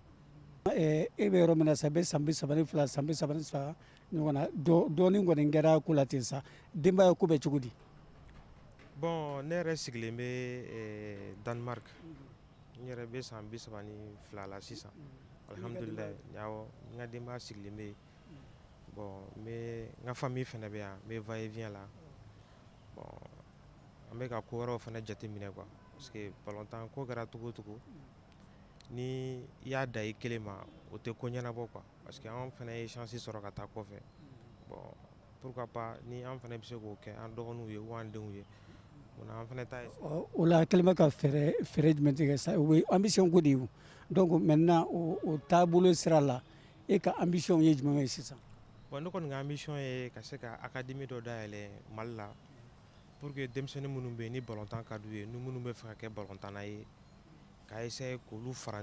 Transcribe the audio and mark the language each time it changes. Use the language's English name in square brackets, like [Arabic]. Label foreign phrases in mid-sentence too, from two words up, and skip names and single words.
[Bambara] E bɛ yɔrɔ min na sa i bɛ san 32 san 33 ɲɔgɔn na dɔɔnin kɔni kɛra ko la ten sa denbaya ko bɛ cogo di? Bon ne yɛrɛ sigilen bɛ Danemark n yɛrɛ bɛ san 32 la sisan alhamdulilayi n ka denbaya sigilen bɛ yen bon n ka famille fana bɛ yan n bɛ [French] va et vient [Bambara] la bon an bɛ ka ko wɛrɛw fana jateminɛ quoi [French] parce que [Bambara] ballon-tan ko kɛra cogo o cogo ni i y'a da i kelen ma o tɛ ko ɲɛnabɔ quoi [French] parce que [Bambara] an fana ye chance sɔrɔ ka taa kɔfɛ bon [French] pourquoi pas [Bambara] ni an fana bɛ se k'o kɛ an dɔgɔninw ye ou an denw ye mun na an fana t'a ye. O la kɛlen bɛ ka fɛɛrɛ jumɛn tigɛ sa o ye ambition ko de ye [French] donc maintenant [Bambara] o taabolo sira la e ka ambition ye jumɛn ye sisan? Bon ne kɔni ka ambition ye ka se ka académie dɔ dayɛlɛ Mali la [French] pour que [Bambara] denmisɛnnin minnu bɛ yen ni ballon-tan ka d'u ye ni minnu bɛ fɛ ka kɛ ballon-tanna ye ka essayer k'olu fara